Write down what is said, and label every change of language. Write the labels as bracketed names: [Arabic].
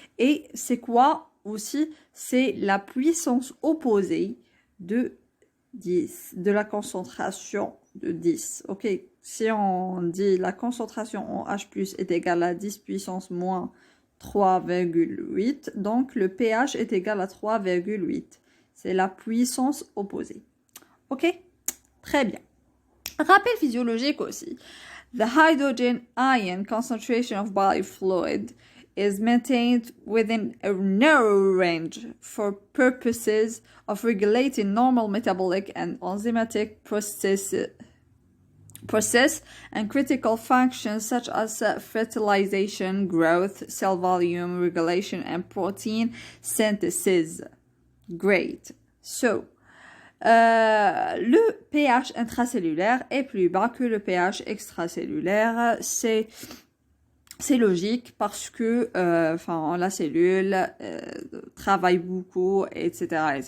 [French] Et c'est quoi aussi? C'est la puissance opposée de 10, de la concentration de 10, ok? Si on dit la concentration en H+ est égale à 10 puissance moins 3,8, donc le pH est égal à 3,8. C'est la puissance opposée. Ok? Très bien. Rappel physiologique aussi. [English] The hydrogen ion concentration of body fluid is maintained within a narrow range for purposes of regulating normal metabolic and enzymatic process and critical functions such as fertilization, growth, cell volume regulation, and protein synthesis. Great. [French] So, le pH intracellulaire est plus bas que le pH extracellulaire. C'est logique parce que la cellule travaille beaucoup, etc.